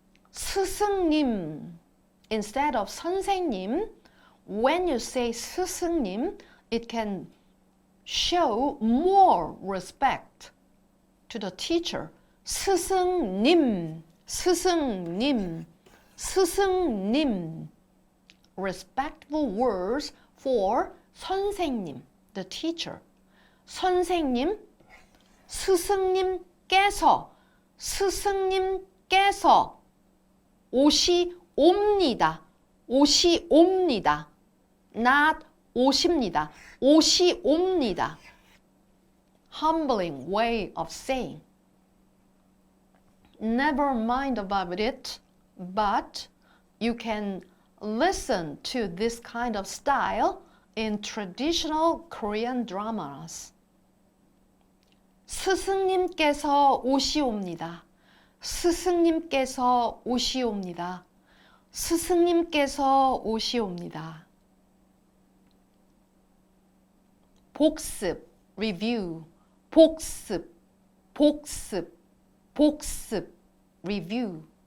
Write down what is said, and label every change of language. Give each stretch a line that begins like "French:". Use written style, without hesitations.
English: 스승님 instead of 선생님, when you say 스승님, it can show more respect to the teacher.
Korean: 스승님, 스승님, 스승님.
English: Respectful words for 선생님, the teacher.
Korean: 선생님, 스승님께서, 스승님께서 오시옵니다. 오시옵니다.
English: not
Korean: 오십니다. 오시옵니다.
English: Humbling way of saying. Never mind about it, but you can listen to this kind of style in traditional Korean dramas.
Korean: 스승님께서 오시옵니다. 스승님께서 오시옵니다. 스승님께서 오시옵니다. 복습,
English: review.
Korean: 복습, 복습, 복습. review.